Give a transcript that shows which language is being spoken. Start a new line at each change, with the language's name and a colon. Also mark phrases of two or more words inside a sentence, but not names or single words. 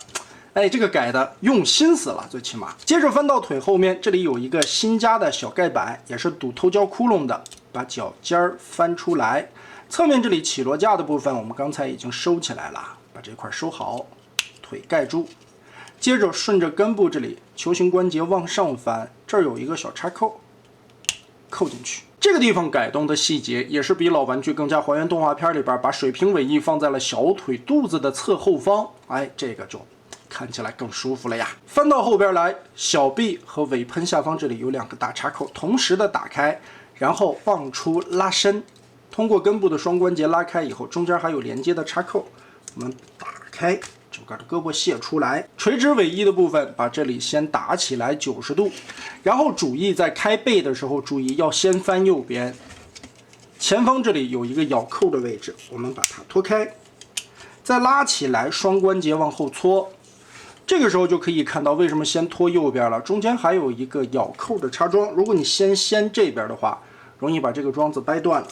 Chinese: 哎，這個改的用心思了，最起碼。接着翻到腿後面，這裡有一個新加的小蓋板，也是堵透膠窟窿的，把腳尖翻出來。側面這裡起落架的部分，我們剛才已經收起來了，把這塊收好，腿蓋住。接着順着根部這裡球形關節往上翻，這兒有一個小插扣，扣進去。這個地方改動的細節也是比老玩具更加還原动畫片裡邊把水平尾翼放在了小腿肚子的侧後方，哎，这个就看起来更舒服了呀。翻到后边来，小臂和尾喷下方这里有2个大插口，同时的打開，然後往出拉伸，通過根部的雙關節拉開以後，中間還有連接的插扣，我們打開。整個的胳膊卸出來，垂直尾翼的部分把這裡先打起來90度，然後主翼在開背的時候注意要先翻右邊，前方這裡有一個咬扣的位置，我們把它拖開，再拉起來，雙關節往後搓，這個時候就可以看到為什麼先拖右邊了，中間還有一個咬扣的插樁，如果你先這邊的話，容易把這個樁子掰斷了。